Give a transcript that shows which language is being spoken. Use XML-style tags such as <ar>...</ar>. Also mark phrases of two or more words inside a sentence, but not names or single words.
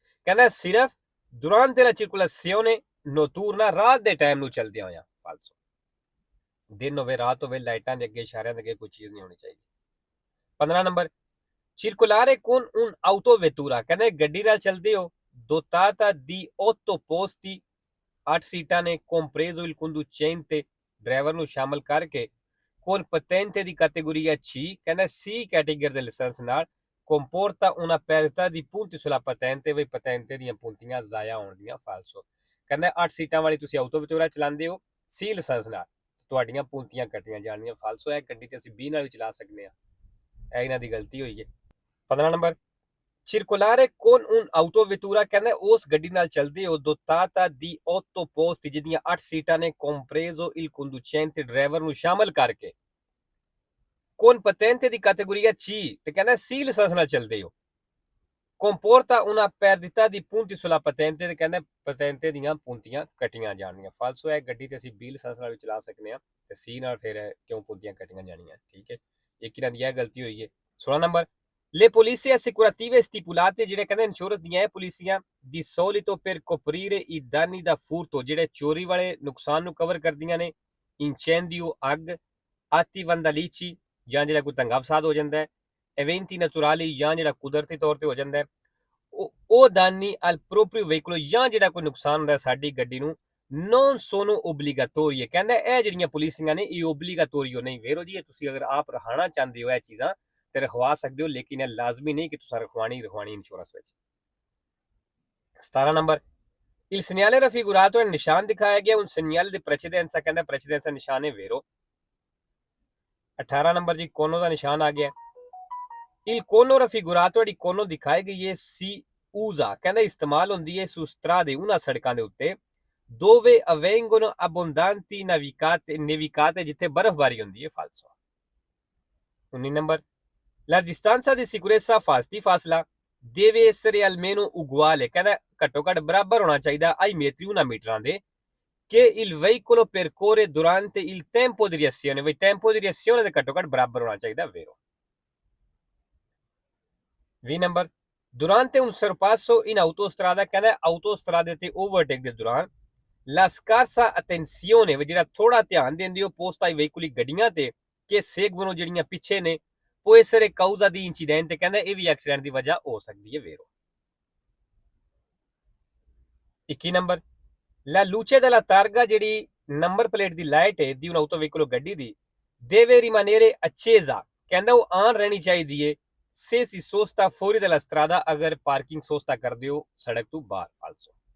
<pa>ਕਹਿੰਦਾ ਸਿਰਫ</pa> <it>durante la circolazione notturna,</it> <pa>ਰਾਤ ਦੇ ਟਾਈਮ ਨੂੰ ਚੱਲਦਿਆਂ ਹੋਇਆ, ਫਾਲਸੋ। ਦਿਨ ਹੋਵੇ ਰਾਤ ਹੋਵੇ, ਲਾਈਟਾਂ ਦੇ ਅੱਗੇ ਇਸ਼ਾਰਿਆਂ ਦੇ ਅੱਗੇ ਕੋਈ ਚੀਜ਼ ਨਹੀਂ ਹੋਣੀ ਚਾਹੀਦੀ। 15 ਨੰਬਰ,</pa> <it>circolare con un autovettura,</it> <pa>ਕਹਿੰਦੇ ਗੱਡੀ ਨਾਲ ਚੱਲਦੇ ਹੋ,</pa> <it>dotata di 8 posti,</it> <pa>8 ਸੀਟਾਂ ਨੇ,</pa> <it>compreso il conducente,</it> <pa>ਡਰਾਈਵਰ ਨੂੰ ਸ਼ਾਮਲ ਕਰਕੇ,</pa> <it>con patente di categoria C,</it> <pa>ਕਹਿੰਦਾ C ਕੈਟੇਗਰੀ ਦੇ ਲਾਇਸੈਂਸ ਨਾਲ,</pa> <it>comporta una perdita di punti sulla patente,</it> <pa>ਵੀ ਪਤੈਂਤੇ ਦੀਆਂ puntiਆਂ ਜ਼ਾਇਆ ਹੋਣ ਦੀਆਂ, ਫਾਲਸੋ। ਕਹਿੰਦਾ 8 ਸੀਟਾਂ ਵਾਲੀ ਤੁਸੀਂ ਆਟੋਵੈਟੂਰਾ ਚਲਾਉਂਦੇ ਹੋ C ਲਾਇਸੈਂਸ ਨਾਲ, ਤੁਹਾਡੀਆਂ puntiਆਂ ਕੱਟੀਆਂ ਜਾਣੀਆਂ, ਫਾਲਸੋ। ਹੈ ਗੱਡੀ ਤੇ ਅਸੀਂ B ਨਾਲ ਵੀ ਚਲਾ ਸਕਦੇ ਹਾਂ, ਇਹ ਇਹਨਾਂ ਦੀ ਗਲਤੀ ਹੋਈ ਹੈ। 15 ਨੰਬਰ,</pa> <it>circolare con un autovettura,</it> <pa>ਕਹਿੰਦਾ ਉਸ ਗੱਡੀ ਨਾਲ ਚੱਲਦੇ ਹੋ,</pa> <it>dotata di 8 posti,</it> <pa>ਜਿਹਦੀਆਂ 8 ਸੀਟਾਂ ਨੇ,</pa> <it>compreso il conducente,</it> <pa>ਡਰਾਈਵਰ ਨੂੰ ਸ਼ਾਮਲ ਕਰਕੇ,</pa> <it>con patente di categoria C,</it> <pa>ਤੇ ਕਹਿੰਦਾ C ਲਾਇਸੈਂਸ ਨਾਲ ਚੱਲਦੇ ਹੋ,</pa> <it>comporta una perdita di punti sulla patente,</it> <pa>ਤੇ ਕਹਿੰਦਾ ਪਤੈਂਤੇ ਦੀਆਂ puntiਆਂ ਕੱਟੀਆਂ ਜਾਣੀਆਂ, ਫਾਲਸੋ। ਹੈ ਗੱਡੀ ਤੇ ਅਸੀਂ B ਲਾਇਸੈਂਸ ਨਾਲ ਵੀ ਚਲਾ ਸਕਦੇ ਹਾਂ, ਤੇ C ਨਾਲ ਫਿਰ ਕਿਉਂ puntiਆਂ ਕੱਟੀਆਂ ਜਾਣੀਆਂ, ਠੀਕ ਹੈ। ਇੱਕ ਇਹਨਾਂ ਦੀ ਇਹ ਗਲਤੀ ਹੋਈ ਹੈ। 16 ਨੰਬਰ,</pa> <it>le polizie assicurative stipulate,</it> <pa>ਜਿਹੜੇ ਕਹਿੰਦੇ ਇੰਸ਼ੋਰੈਂਸ ਦੀਆਂ ਇਹ ਪੁਲਿਸੀਆਂ,</pa> <it>di solito per coprire i danni da furto,</it> <pa>ਜਿਹੜੇ ਚੋਰੀ ਵਾਲੇ ਨੁਕਸਾਨ ਨੂੰ ਕਵਰ ਕਰਦੀਆਂ ਨੇ, incendio, ਅੱਗ,</pa> <it>atti vandalici,</it> <pa>ਜਾਂ ਜਿਹੜਾ ਕੋਈ ਦੰਗਾ ਫਸਾਦ ਹੋ ਜਾਂਦਾ ਹੈ,</pa> <it>eventi naturali,</it> <pa>ਜਾਂ ਜਿਹੜਾ ਕੁਦਰਤੀ ਤੌਰ ਤੇ ਹੋ ਜਾਂਦਾ ਹੈ, ਉਹ</pa> <it>danni al proprio veicolo,</it> <pa>ਜਾਂ ਜਿਹੜਾ ਕੋਈ ਨੁਕਸਾਨ ਹੁੰਦਾ ਸਾਡੀ ਗੱਡੀ ਨੂੰ,</pa> <it>non sono obbligatorie,</it> <pa>ਕਹਿੰਦਾ ਇਹ ਜਿਹੜੀਆਂ ਪੁਲਿਸੀਆਂ ਨੇ ਇਹ obligatorio ਨਹੀਂ ਵੇਰੋ ਜੀ, ਤੁਸੀਂ ਅਗਰ ਆਪ ਰਖਾਣਾ ਚਾਹੁੰਦੇ ਹੋ ਇਹ ਚੀਜ਼ਾਂ ਤੇ ਰਖਵਾ ਸਕਦੇ ਹੋ, ਲੇਕਿਨ ਇਹ ਲਾਜ਼ਮੀ ਨਹੀਂ ਕਿ ਤੁਸੀਂ ਰਖਵਾਣੀ ਇੰਸ਼ੋਰੈਂਸ ਵਿੱਚ। 17 ਨੰਬਰ,</pa> <it>il segnale raffigurato,</it> <pa>ਨਿਸ਼ਾਨ ਦਿਖਾਇਆ ਗਿਆ,</pa> <it>un segnale di precedenza,</it> <pa>ਕਹਿੰਦਾ precedenza ਨਿਸ਼ਾਨ ਹੈ ਵੇਰੋ। 18 ਨੰਬਰ ਜੀ, ਕੋਨੋ ਦਾ ਨਿਸ਼ਾਨ ਆ ਗਿਆ,</pa> <it>il cono raffigurato,</it> <pa>ਜਿਹੜੀ ਕੋਨੋ ਦਿਖਾਈ ਗਈ ਹੈ,</pa> <it>si usa,</it> <pa>ਕਹਿੰਦਾ ਇਸਤੇਮਾਲ ਹੁੰਦੀ ਹੈ</pa> <it>su strade,</it> <pa>ਉਹਨਾਂ ਸੜਕਾਂ ਦੇ ਉੱਤੇ,</pa> <it>dove avvengono abbondanti nevicate,</it> <pa>ਜਿੱਥੇ ਬਰਫ਼ਬਾਰੀ ਹੁੰਦੀ ਹੈ, ਫਾਲਸੋ। 19 ਨੰਬਰ,</pa> <it>la distanza di sicurezza ਫਾਸਲਾ deve essere almeno uguale,</it> <pa>ਕਹਿੰਦਾ ਘੱਟੋ ਘੱਟ ਬਰਾਬਰ ਹੋਣਾ ਚਾਹੀਦਾ</pa> <it>ai metri,</it> <pa>ਉਹਨਾਂ ਮੀਟਰਾਂ ਦੇ,</pa> <it>che il veicolo percorre durante il tempo di reazione, ਵੀ tempo di reazione</it> <pa>ਦੇ ਘੱਟੋ ਘੱਟ ਬਰਾਬਰ ਹੋਣਾ ਚਾਹੀਦਾ ਵੇਰੋ। 20 ਨੰਬਰ,</pa> <it>durante un sorpasso in autostrada,</it> <pa>ਕਹਿੰਦਾ ਆਟੋਸਟਰਾਦੇ ਤੇ ਓਵਰਟੇਕ ਦੇ ਦੌਰਾਨ,</pa> <it>la scarsa attenzione,</it> <pa>ਵੀ ਜਿਹੜਾ ਥੋੜਾ ਧਿਆਨ ਦਿੰਦੇ ਹੋ</pa> <it>posta ai veicoli,</it> <pa>ਗੱਡੀਆਂ ਤੇ,</pa> <it>che seguono,</it> <pa>ਜਿਹੜੀਆਂ ਪਿੱਛੇ ਨੇ,</pa> <it>può essere causa di incidente,</it> <pa>ਕਹਿੰਦਾ ਇਹ ਵੀ ਐਕਸੀਡੈਂਟ ਦੀ ਵਜ੍ਹਾ ਹੋ ਸਕਦੀ ਹੈ ਵੇਰੋ। 21 ਨੰਬਰ,</pa> <it>la luce della targa,</it> <pa>ਜਿਹੜੀ ਨੰਬਰ ਪਲੇਟ ਦੀ ਲਾਈਟ ਹੈ ਦੀ</pa> <it>un autoveicolo,</it> <pa>ਗੱਡੀ ਦੀ,</pa> <it>deve rimanere accesa,</it> <pa>ਕਹਿੰਦਾ ਉਹ ਆਨ ਰਹਿਣੀ ਚਾਹੀਦੀ ਹੈ,</pa> <it>se si sosta fuori dalla strada,</it> <pa>ਅਗਰ ਪਾਰਕਿੰਗ ਸੋਸਤਾ ਕਰਦੇ ਹੋ ਸੜਕ ਤੋਂ ਬਾਹਰ, ਫਾਲਸੋ।</pa>